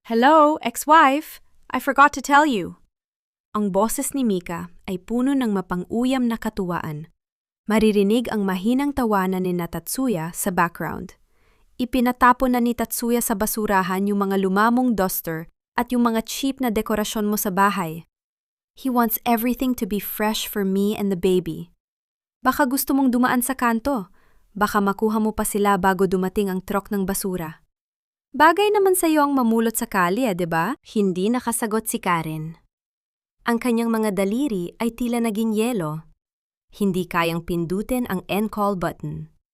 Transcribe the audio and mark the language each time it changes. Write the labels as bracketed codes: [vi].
[en] "Hello, ex-wife! I forgot to tell you." [tl] Ang boses ni Mika ay puno ng mapang-uyam na katuwaan. Maririnig ang mahinang tawanan ni Tatsuya sa background. Ipinatapon na ni Tatsuya sa basurahan yung mga lumamong duster at yung mga cheap na dekorasyon mo sa bahay. [en] He wants everything to be fresh for me and the baby. [tl] Baka gusto mong dumaan sa kanto. Baka makuha mo pa sila bago dumating ang truck ng basura. Bagay naman sa iyo ang mamulot sa kalye, di ba? Hindi nakasagot si Karen. Ang kanyang mga daliri ay tila naging yelo. Hindi kayang pindutin ang end call button.